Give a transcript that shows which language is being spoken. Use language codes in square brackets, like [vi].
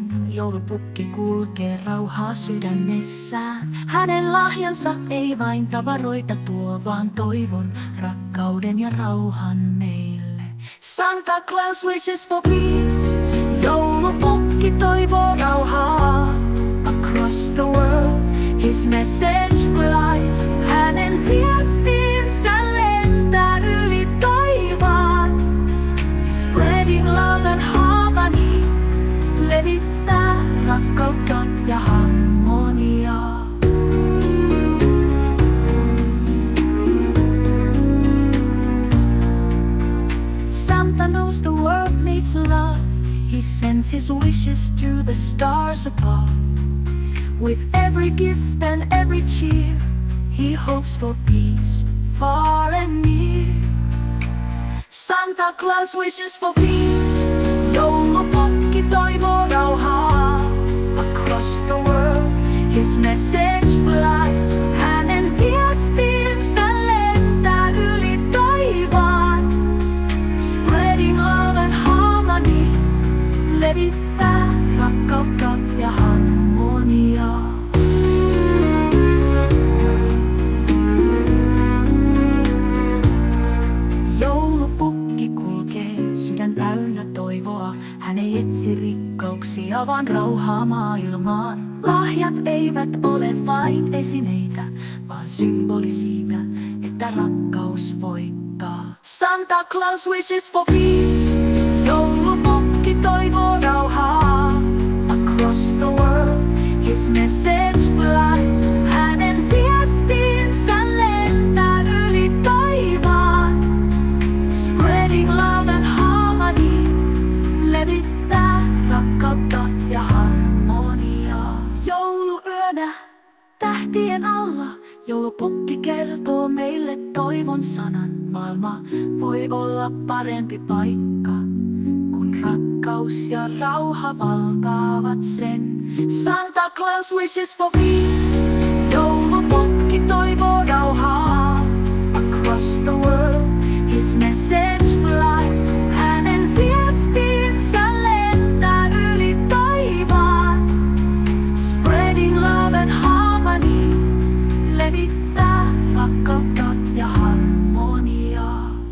[fi] joulupukki kulkee rauhaa sydämessään. Hänen lahjansa ei vain tavaroita tuo, vaan toivon, rakkauden ja rauhan meille. [en] Santa Claus wishes for peace. [fi] Joulupukki toivoo rauhaa. [en] Across the world his message flies. [fi] Hänen viestinsä lentää yli taivaan. [en] Spreading love and harmony. [fi] Levittää rakkautta ja harmoniaa. [en] Santa knows the world needs love. He sends his wishes to the stars above. With every gift and every cheer, he hopes for peace far and near. Santa Claus wishes for peace. [fi] Joulupukki toivoo rauhaa. [en] Across the world his message flies. [fi] Hänen viestinsä lentää yli taivaan. [en] Spreading love and harmony. [fi] Levittää rakkautta ja harmoniaa. Joulupukki kulkee sydän täynnä toivoa. Hän ei etsi rikkauksia, vaan rauhaa maailmaan. Lahjat eivät ole vain esineitä, vaan symboli siitä, että rakkaus voittaa. [en] Santa Claus wishes for peace. [fi] Joulupukki toivoo rauhaa. [en] Across the world his message flies. [fi] Hänen viestinsä lentää yli taivaan. [en] Spreading love and harmony. [fi] Levittää rakkautta ja harmoniaa. Jouluyönä tähtien alla joulupukki kertoo meille toivon sanan. Maailma voi olla parempi paikka, kun rakkaus ja rauha valtaavat sen. [en] Santa Claus wishes for peace. [fi] Joulupukki toivoo rauhaa. [en] Across the world his message flies. [fi] Hänen viestinsä lentää yli taivaan. [en] Spreading love and harmony. [fi] Levittää rakkautta ja harmoniaa.